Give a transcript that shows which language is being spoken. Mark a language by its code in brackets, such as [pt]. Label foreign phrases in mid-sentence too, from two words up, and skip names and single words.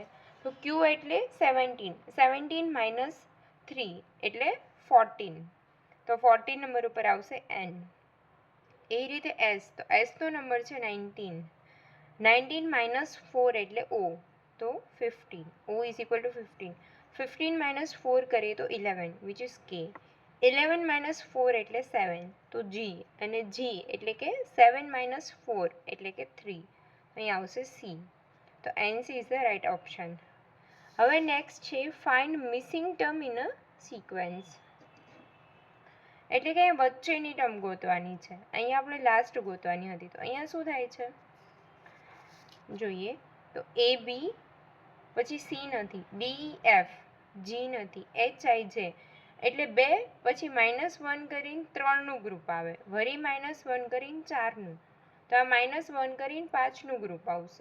[gu] તો Q એટલે 17, 17 - 3 એટલે 14. તો 14 નંબર ઉપર આવશે N. એ રીતે S, તો S નો નંબર છે 19, 19 - 4 એટલે O, તો 15, O = 15. 15 - 4 કરીએ તો 11, [en] which is K. [gu] 11 - 4 એટલે 7, તો G, અને G એટલે કે 7 - 4 એટલે કે 3. અહીં આવશે C. તો [en] NC is the right option. [gu] હવે નેક્સ્ટ છે [en] find missing term in a sequence. [gu] એટલે કે વચ્ચેની ટર્મ ગોતવાની છે. અહીંયા આપણે લાસ્ટ ગોતવાની હતી. તો અહીંયા શું થાય છે જોઈએ તો AB, પછી C નથી, D, F, G નથી, H, I, J, એટલે 2 પછી -1 કરીને 3નું ગ્રુપ આવે, વળી -1 કરીને 4નું, તો આ -1 કરીને 5નું ગ્રુપ આવશે.